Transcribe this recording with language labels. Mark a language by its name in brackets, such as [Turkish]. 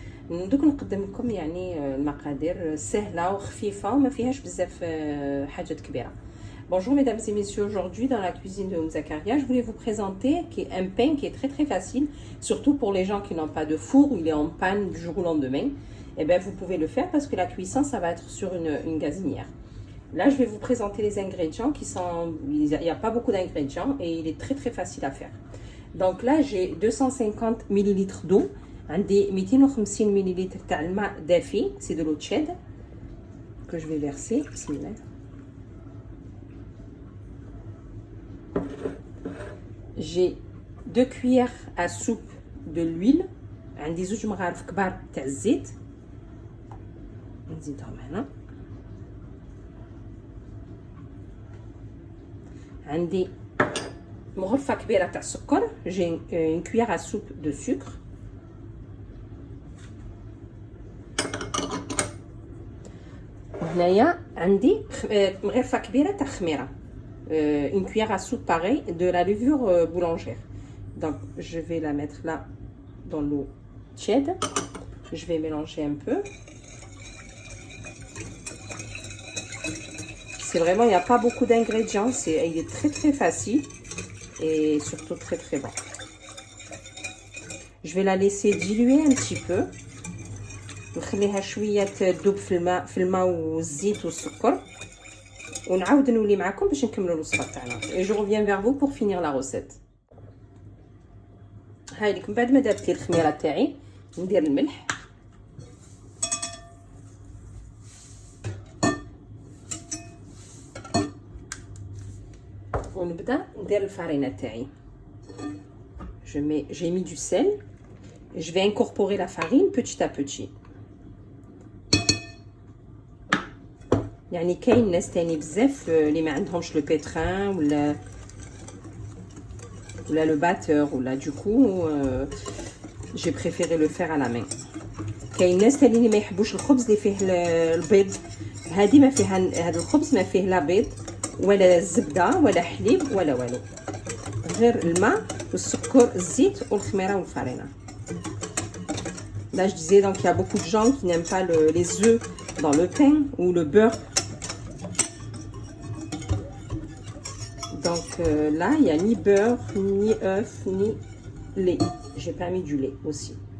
[Arabic] دوك نقدم لكم يعني المقادير سهلة وخفيفة وما فيهاش بزاف حاجات كبيرة. [French] Bonjour mesdames et messieurs, aujourd'hui dans la cuisine de Zakaria, je voulais vous présenter un pain qui est très facile, surtout pour les gens qui n'ont pas de four ou il est en panne du jour au lendemain. Et bien vous pouvez le faire parce que la cuisson ça va être sur une gazinière. Là je vais vous présenter les ingrédients qui sont, il n'y a pas beaucoup d'ingrédients et il est très facile à faire. Donc là j'ai 250 ml d'eau, [Arabic] عندي 250 ml تاع الماء دافي, [French] c'est de l'eau tiède que je vais verser. [Arabic] Bismillah. [French] J'ai 2 cuillères à soupe de l'huile, [Arabic] عندي 2 مغارف كبار تاع الزيت نزيدهم هنا. عندي مغرفة كبيرة تاع السكر, [French] j'ai une cuillère à soupe de sucre. [Arabic] وهنايا عندي مغرفة كبيرة تاع خميرة, [French] une cuillère à soupe pareil de la levure boulangère. Donc je vais la mettre là dans l'eau tiède, je vais mélanger un peu. C'est vraiment, il n'y a pas beaucoup d'ingrédients, il est très facile et surtout très bon. Je vais la laisser diluer un petit peu, [Arabic] نخليها شويه تذوب في الماء والزيت والسكر, ونعاود نولي معكم باش نكملوا الوصفه تاعنا. [French] et je reviens vers vous pour finir la recette. [Arabic] هاي لكم بعد ما دابت لي الخميره تاعي, ندير الملح ونبدا ندير الفارينه تاعي. [French] j'ai mis du sel, je vais incorporer la farine petit à petit. [Arabic] يعني كاين ناس تاني بزاف اللي ما عندهمش لو بيتران ولا لو باتور ولا [French] دوكو جي بريفيري لو فير على مان. [Arabic] كاين ناس تاني اللي ما يحبوش الخبز اللي فيه البيض, هذه ما فيها, هذا الخبز ما فيه لا بيض ولا زبده ولا حليب ولا والو, غير الماء والسكر الزيت والخميره والفارينه. [French] Là je disais, donc il y a beaucoup de gens qui n'aiment pas les œufs dans le pain ou le beurre. Donc là, il n'y a ni beurre, ni œuf, ni lait. J'ai pas mis du lait aussi.